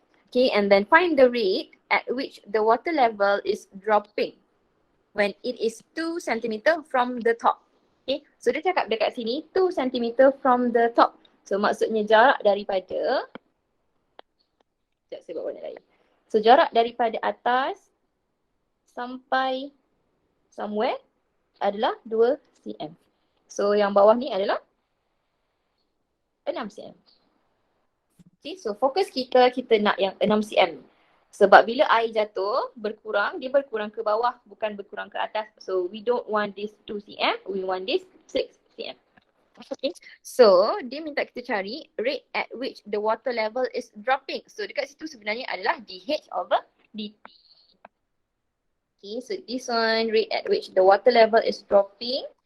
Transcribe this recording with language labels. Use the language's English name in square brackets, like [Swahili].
[English] Okay, and then find the rate at which the water level is dropping when it is 2 cm from the top. [Malay] Okay, so dia cakap dekat sini 2 cm [English] from the top. [Malay] So maksudnya jarak daripada, sekejap saya buat warna lain. So jarak daripada atas sampai somewhere adalah 2 cm. So yang bawah ni adalah 6 cm. Okay, so fokus kita nak yang 6 cm. Sebab bila air jatuh, berkurang, dia berkurang ke bawah, bukan berkurang ke atas. [English] So we don't want this 2 cm, we want this 6 cm. Okay, so [Malay] dia minta kita cari [English] rate at which the water level is dropping. [Malay] So dekat situ sebenarnya adalah dH over dt. [English] Okay, so this one, rate at which the water level is dropping.